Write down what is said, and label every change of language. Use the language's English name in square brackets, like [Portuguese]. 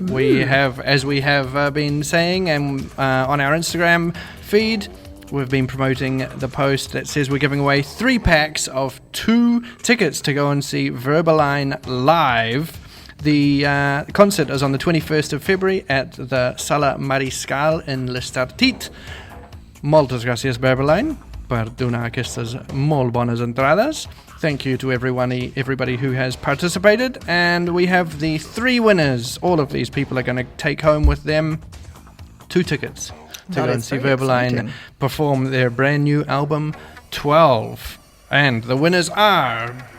[English] We have, as we have been saying, and on our Instagram feed, we've been promoting the post that says we're giving away 3 packs of 2 tickets to go and see Verbaline live. The concert is on the 21st of February at the Sala Mariscal in l'Estartit. [Catalan] Moltes gràcies, Verbaline, per donar aquestes molt bones entrades. [English] Thank you to everybody who has participated. And we have the 3 winners. All of these people are going to take home with them 2 tickets to go and see Verbaline perform their brand new album, 12. And the winners are...